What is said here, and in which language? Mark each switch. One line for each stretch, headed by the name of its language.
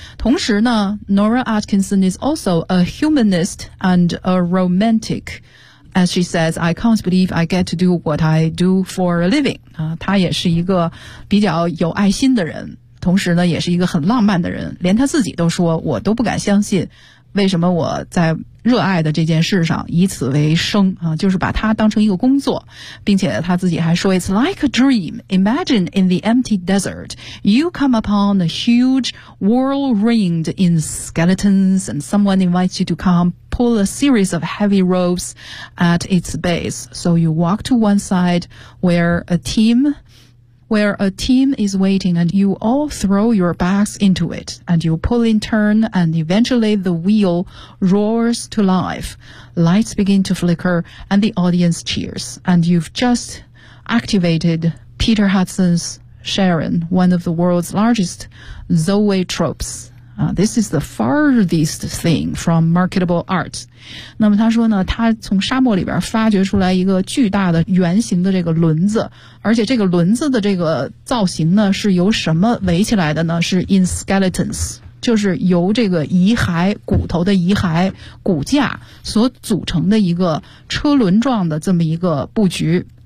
Chinese: 同时呢
English: Nora Atkinson is also a humanist and a romanticAs she says, I can't believe I get to do what I do for a living.
Chinese: 她也是一个比较有爱心的人，同时呢也是一个很浪漫的人，连她自己都说我都不敢相信为什么我在热爱的这件事上以此为生，就是把它当成一个工作。并且她自己还说
English: It's like a dream. Imagine in the empty desert, you come upon a huge world ringed in skeletons and someone invites you to comePull a series of heavy ropes at its base. So you walk to one side where a team is waiting and you all throw your backs into it and you pull in turn and eventually the wheel roars to life. Lights begin to flicker and the audience cheers. And you've just activated Peter Hudson's Sharon, one of the world's largest zoetropes. This is the farthest thing from marketable art.
Chinese: 那么他说呢，他从沙漠里边发掘出来一个巨大的圆形的这个轮子，而且这个轮子的这个造型呢是由什么围起来的呢？是
English: in skeletons，
Chinese: 就是由这个遗骸、骨头的遗骸、骨架所组成的一个车轮状的这么一个布局。